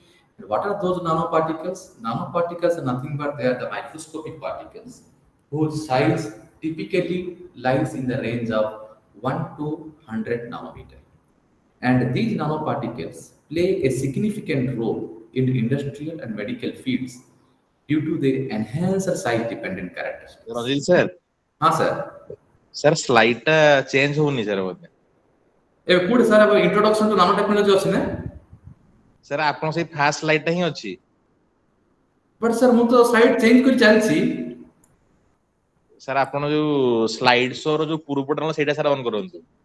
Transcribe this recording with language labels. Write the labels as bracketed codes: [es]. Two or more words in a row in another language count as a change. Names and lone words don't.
[en] And what are those nanoparticles? Nanoparticles are nothing but they are the microscopic particles whose size typically lies in the range of 1 to 100 nanometer. And these nanoparticles play a significant role in industrial and medical fields due to their enhanced size dependent characteristics. [or] ରଜିଲ ସାର୍ [hi] हाँ सर [or] ସାର୍ ସ୍ଲାଇଡ୍ ଟା ଚେଞ୍ଜ ହଉନି ସାର୍ ବୋଧେ ଏବେ କୋଉଠି ସାର୍ ଏବେ [en] introduction to nano technology [or] ଅଛି ନା ସାର୍ ଆପଣ ସେଇ [en] first slide [or] ଟା ହିଁ ଅଛି ବଟ୍ ସାର୍ ମୁଁ ତ [en] side change [or] କରି ଚାଲିଛି ସାର୍ ଆପଣ ଯୋଉ [en] slide show [or] ର ଯୋଉ ପୂର୍ବଟା ସେଇଟା ସାର୍ ଅନ୍ କରନ୍ତୁ